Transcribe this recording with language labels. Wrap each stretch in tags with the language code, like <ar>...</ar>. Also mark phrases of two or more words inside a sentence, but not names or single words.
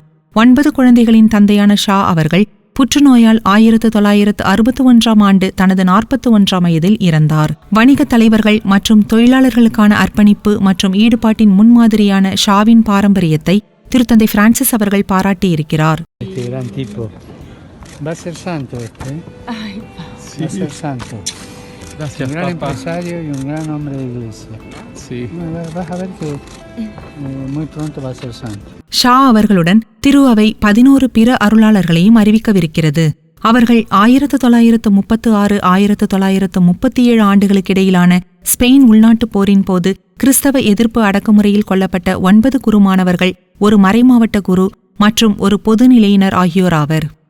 <ta>9 குழந்தைகளின் தந்தையான ஷா அவர்கள் புற்றுநோயால் 1961ஆம் ஆண்டு தனது 41ஆம் வயதில் இறந்தார். வணிக தலைவர்கள் மற்றும் தொழிலாளர்களுக்கான அர்ப்பணிப்பு மற்றும் ஈடுபாட்டின் முன்மாதிரியான ஷாவின் பாரம்பரியத்தை திருத்தந்தை பிரான்சிஸ் அவர்கள் பாராட்டியிருக்கிறார்.</ta> <es>Va a ser santo este, va a ser santo. Un gran empresario y un gran hombre de iglesia. Sí. Vas a ver que muy pronto va a ser santo.</es> <ta>ஷா அவர்களுடன் திரு அவை 11 பிற அருளாளர்களையும் அறிவிக்கவிருக்கிறது. அவர்கள் 1936-1937 ஆண்டுகளுக்கிடையிலான ஸ்பெயின் உள்நாட்டுப் போரின் போது கிறிஸ்தவ எதிர்ப்பு அடக்குமுறையில் கொல்லப்பட்ட 9 குருமானவர்கள், ஒரு மறைமாவட்ட குரு மற்றும் ஒரு பொதுநிலையினர் ஆகியோராவர்.</ta>